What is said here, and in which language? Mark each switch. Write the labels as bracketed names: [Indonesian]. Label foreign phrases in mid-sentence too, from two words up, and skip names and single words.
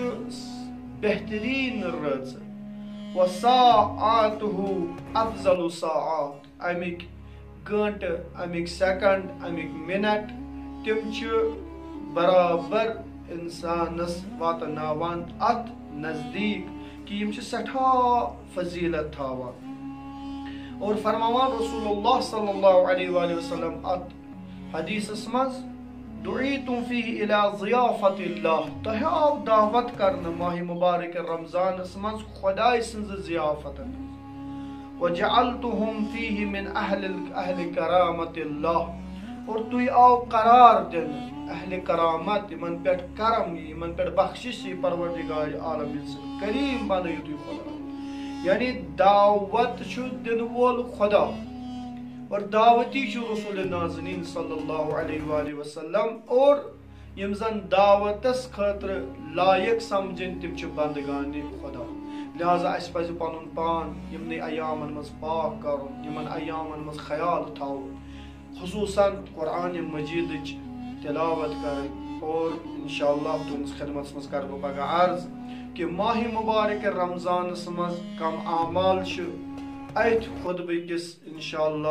[Kashmiri] بہترین رٲژ و ساعاتہ افضل ساعات امک گٲنٹہٕ امک سیکنڈ امک منٹ تم برابر انسانس واتناوان ات نزدیک کہ یم سٹھاہ فضیلت تھاوان اور فرماوان [Arabic] رسول اللہ صلی اللہ علیہ وآلہ وسلم [Kashmiri] ات حدیثس مز [Arabic] دعیتم فیہ الی ضیافت اللہ [Kashmiri] تہ آو دعوت کرنا ماہ مبارک رمضانس مز خدائے سنز ضیافتن [Arabic] وجعلتہم فیہ من اہل کرامت اللہ [Kashmiri] اور تُہۍ آو قرار دِنہٕ اہلِ کرامت یِمن پٮ۪ٹھ کرم یی یِمن پٮ۪ٹھ بخشش یی پروردگارِ عالمین سٕنٛدۍ کریم بنٲیِو تُہۍ خۄدا یعنی دعوت چھُ دِنہٕ وول خۄدا اور دعوتی چھُ رسول نازنین [Arabic] صلی اللہ علیہ وآلہ [Kashmiri] وسلم اور یم زن دعوتس خٲطرٕ لایق سمجھن تِم چھِ بندگانہِ خۄدا لہذا اسہِ پزِ پنُن پان یِمنٕے ایامن منٛز پاک کرُن یِمن ایامن منٛز خیال تھاوُن خصوٗصاً قرآنِ مجیدٕچ تلاوت کرٕنۍ اور انشاءاللہ تُہنٛدِس خدمتس منٛز کرٕ بہٕ پگاہ عرض کہ ماہ مبارک رمضانس منٛز کم اعمال چھِ أتھۍ خطبہٕ کِس انشاءاللہ